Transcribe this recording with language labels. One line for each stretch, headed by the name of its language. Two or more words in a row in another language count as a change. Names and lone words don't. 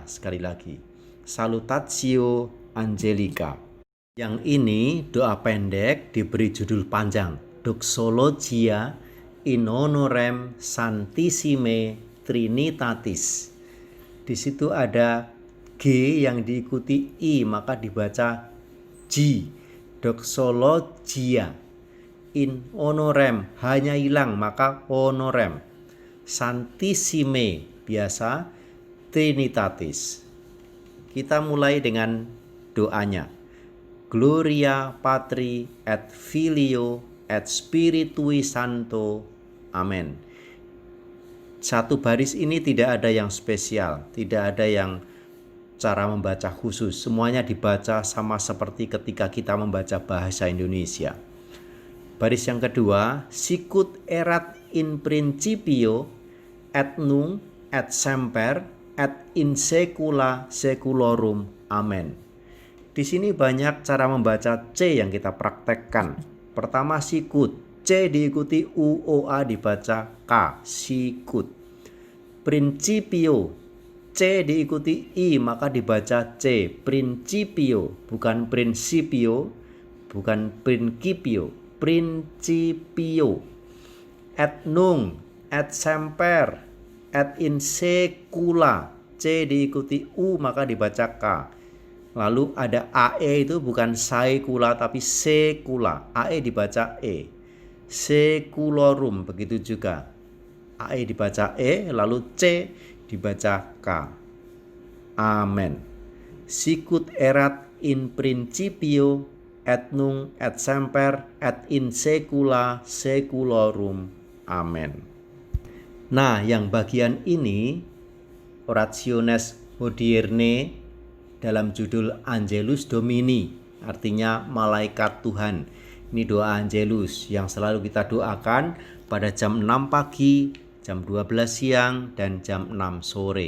Indonesian: Sekali lagi Salutatio Angelica. Yang ini doa pendek diberi judul panjang,
Latin: Doxologia in honorem Sanctissime Trinitatis.
Indonesian: Di situ ada G yang diikuti I maka dibaca G.
Latin: Doxologia in honorem,
Indonesian: hanya hilang maka honorem. Sanctissime biasa, Trinitatis. Kita mulai dengan doanya.
Latin: Gloria Patri et Filio et Spiritui Sancto.
Indonesian: Amen. Satu baris ini tidak ada yang spesial, tidak ada yang cara membaca khusus. Semuanya dibaca sama seperti ketika kita membaca bahasa Indonesia. Baris yang kedua,
Latin: sicut erat in principio et nunc et semper et in saecula saeculorum.
Indonesian: Amen. Di sini banyak cara membaca C yang kita praktekkan. Pertama sicut, C diikuti U, O, A dibaca K, sicut. Principio, C diikuti I maka dibaca C, principio, bukan principio, bukan principio, principio.
Latin: Et nunc, et semper, et in saecula,
Indonesian: C diikuti U maka dibaca K. Lalu ada AE itu bukan saecula tapi secula, AE dibaca E. Saeculorum begitu juga. AE dibaca E lalu C dibaca K. Amen.
Latin: Sicut erat in principio et nunc et semper et in saecula saeculorum. Amen.
Indonesian: Nah, yang bagian ini Orationes Hodierne dalam judul Angelus Domini, artinya malaikat Tuhan. Ini doa Angelus yang selalu kita doakan pada jam 6 pagi, jam 12 siang, dan jam 6 sore.